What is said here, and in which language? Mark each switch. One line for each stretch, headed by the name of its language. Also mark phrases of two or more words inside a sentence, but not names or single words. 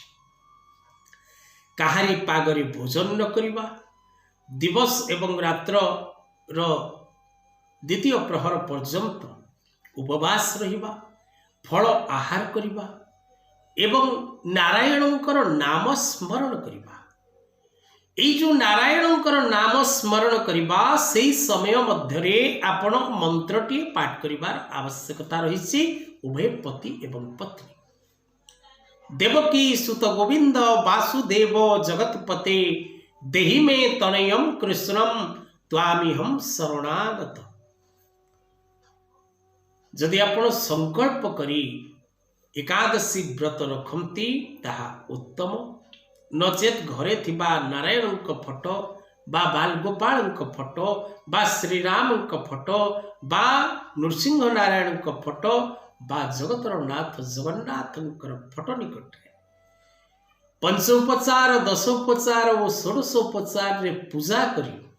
Odia: କାହାରି ପାଗରେ ଭୋଜନ ନ କରିବା, ଦିବସ ଏବଂ ରାତ୍ର ଦ୍ୱିତୀୟ ପ୍ରହର ପର୍ଯ୍ୟନ୍ତ ଉପବାସ ରହିବା, ଫଳ ଆହାର କରିବା ଏବଂ ନାରାୟଣଙ୍କର ନାମ ସ୍ମରଣ କରିବା। ଏଇ ଯୋ ନାରାୟଣଙ୍କର ନାମ ସ୍ମରଣ କରିବା ସେଇ ସମୟ ମଧ୍ୟରେ ଆପଣ ମନ୍ତ୍ରଟି ପାଠ କରିବାର ଆବଶ୍ୟକତା ରହି।
Sanskrit: उभय पति एवं पत्नी देवकी सुत गोविंद वासुदेव जगतपते देहि मे तनयं कृष्णं त्वामिहं शरणागत।
Odia: ଯଦି ଆପଣ ସଙ୍କଳ୍ପ କରି ଏକାଦଶୀ ବ୍ରତ ରଖନ୍ତି ତାହା ଉତ୍ତମ। ନଚେତ ଘରେ ଥିବା ନାରାୟଣ ଫୋଟୋ ବା ବାଳଗୋପାଳ ଫୋଟୋ ବା ଶ୍ରୀରାମ ଫୋଟୋ ବା ନୃସିଂହ ନାରାୟଣ ଫୋଟୋ ବା ଜଗତରନାଥ ଜଗନ୍ନାଥ ଫୋଟୋ ନିକଟ ପଞ୍ଚୋପଚାର, ଦଶୋପଚାର ଔର ଷୋଡଶୋପଚାର ରେ ପୂଜା କରି